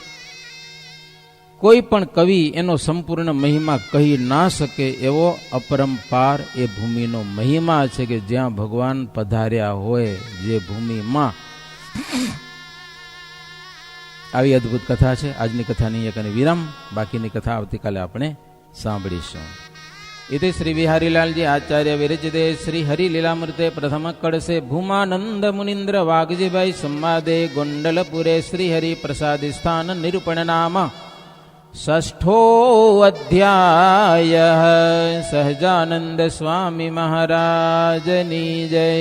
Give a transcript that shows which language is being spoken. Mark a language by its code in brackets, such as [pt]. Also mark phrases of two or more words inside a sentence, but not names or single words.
[gu] કોઈ પણ કવિ એનો સંપૂર્ણ મહિમા કહી ના શકે એવો અપરંપાર એ ભૂમિનો મહિમા છે, કે જ્યાં ભગવાન પધાર્યા હોય જે ભૂમિમાં. આવી અદ્ભુત કથા છે. આજની કથાની એક અને વિરામ, બાકીની કથા આવતીકાલે આપણે સાંભળીશું. [sa] इति श्री विहारीलालजी आचार्य विरचिते श्री हरि लीलामृते प्रथम कड़से भूमानंद मुनीन्द्र वागजी भाई संवादे गोंडलपुरे श्री हरि प्रसाद स्थान निरूपण नाम षष्ठो अध्याय। [gu] સહજાનંદ સ્વામી મહારાજ ની જય।